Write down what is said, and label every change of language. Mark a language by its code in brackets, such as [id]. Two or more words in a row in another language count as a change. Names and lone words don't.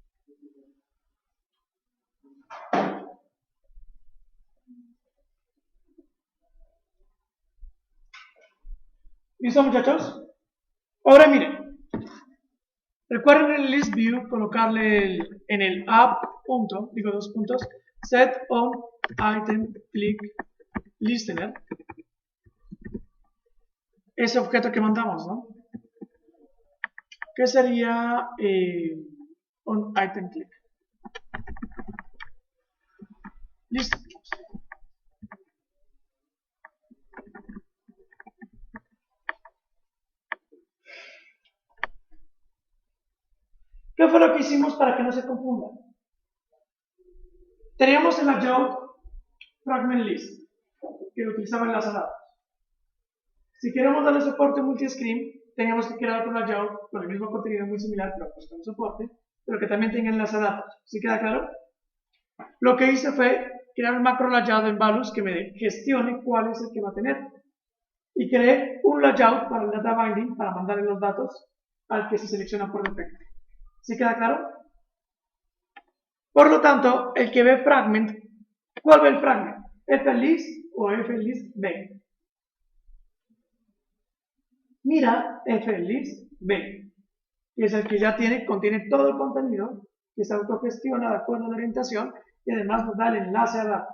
[es] ¿Listo, muchachos? Ahora miren, recuerden en el [en] list view [es] colocarle en el app punto, digo 2 puntos, [en] set on item click listener, [es] ese objeto que mandamos, ¿no? Que sería [en] on item click. [es] Listo. ¿Qué fue lo que hicimos para que no se confundan? Teníamos el [en] layout fragment list, [es] que lo utilizaba en las datos. Si queremos darle soporte multi-screen, teníamos que crear otro layout con el mismo contenido muy similar, pero pues con soporte, pero que también tenga enlace a datos. ¿Sí queda claro? Lo que hice fue crear un macro layout en Valus que me gestione cuál es el que va a tener. Y creé un layout para el [en] data binding [es] para mandarle los datos al que se selecciona por defecto. ¿Sí queda claro? Por lo tanto, el que ve fragment, ¿cuál ve el fragment? ¿flist o flist b? Mira flist b, que es el que ya contiene todo el contenido, que se autogestiona de acuerdo a la orientación y además nos da el enlace a datos.